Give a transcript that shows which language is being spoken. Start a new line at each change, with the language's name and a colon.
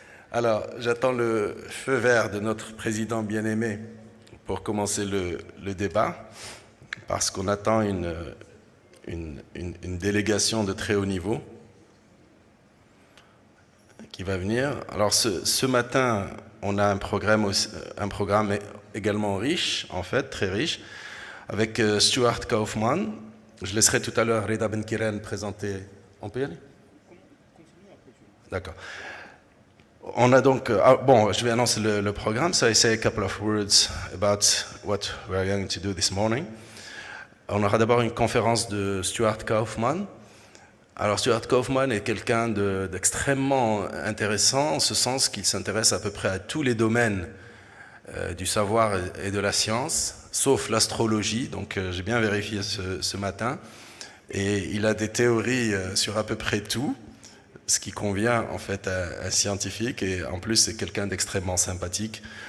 French: Alors, j'attends le feu vert de notre président bien-aimé pour commencer le débat, parce qu'on attend une délégation de très haut niveau qui va venir. Alors, ce matin, on a un programme également riche, en fait, très riche, avec Stuart KAUFFMAN. Je laisserai tout à l'heure Reda Benkiren présenter. On peut y aller? D'accord. On a donc, bon, je vais annoncer le programme,
English: so I say a couple of words about what we are going to do this morning.
French: On aura d'abord une conférence de Stuart KAUFFMAN. Alors Stuart KAUFFMAN est quelqu'un d'extrêmement intéressant, en ce sens qu'il s'intéresse à peu près à tous les domaines du savoir et de la science, sauf l'astrologie, donc j'ai bien vérifié ce matin, et il a des théories sur à peu près tout, ce qui convient en fait à un scientifique, et en plus c'est quelqu'un d'extrêmement sympathique.